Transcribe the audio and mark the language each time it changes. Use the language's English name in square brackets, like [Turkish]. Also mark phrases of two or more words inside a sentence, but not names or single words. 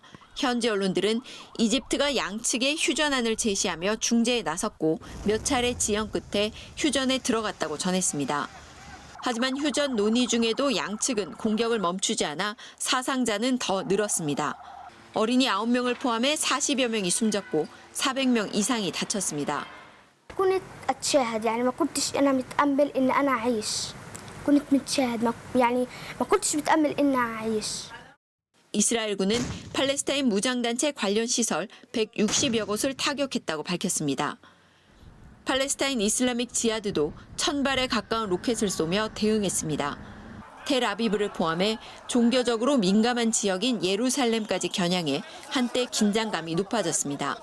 [Korean] 현지 언론들은 이집트가 양측의 휴전안을 제시하며 중재에 나섰고 몇 차례 지연 끝에 휴전에 들어갔다고 전했습니다. 하지만 휴전 논의 중에도 양측은 공격을 멈추지 않아 사상자는 더 늘었습니다. 어린이 9명을 포함해 40여 명이 숨졌고 400명 이상이 다쳤습니다. [Arabic] كنت أتشاهد يعني ما كنتش أنا متأمل إن أنا أعيش كنت متشاهد يعني ما كنتش متأمل إن أعيش [Korean] 이스라엘군은 팔레스타인 무장단체 관련 시설 160여 곳을 타격했다고 밝혔습니다. 팔레스타인 이슬라믹 지하드도 1000발에 가까운 로켓을 쏘며 대응했습니다. 텔아비브를 포함해 종교적으로 민감한 지역인 예루살렘까지 겨냥해 한때 긴장감이 높아졌습니다.